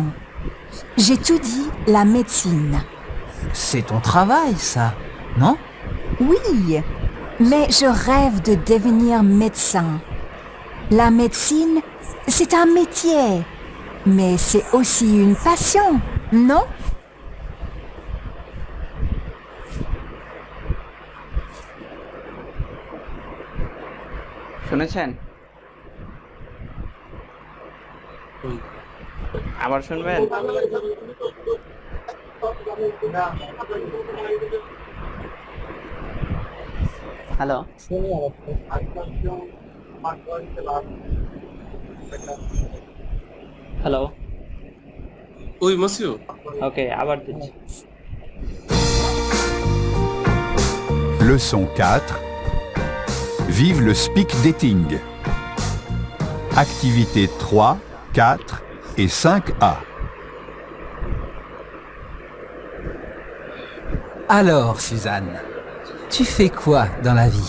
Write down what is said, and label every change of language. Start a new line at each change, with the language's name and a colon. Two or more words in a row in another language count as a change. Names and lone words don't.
French: J'étudie la médecine. C'est ton travail, ça, non? Oui, mais je rêve de devenir médecin. La médecine, c'est un métier, mais c'est aussi une passion, non?
Bangla: শুনেছেন? আবার শুনবেন? হ্যালো, শুনি হ্যালো।
French: Oui, monsieur.
Bangla: ওকে, আবার দিচ্ছি।
French: Leçon 4. Vive le
English: speak dating.
French: Activités 3, 4 et 5A. Alors, Suzanne, tu fais quoi dans la vie?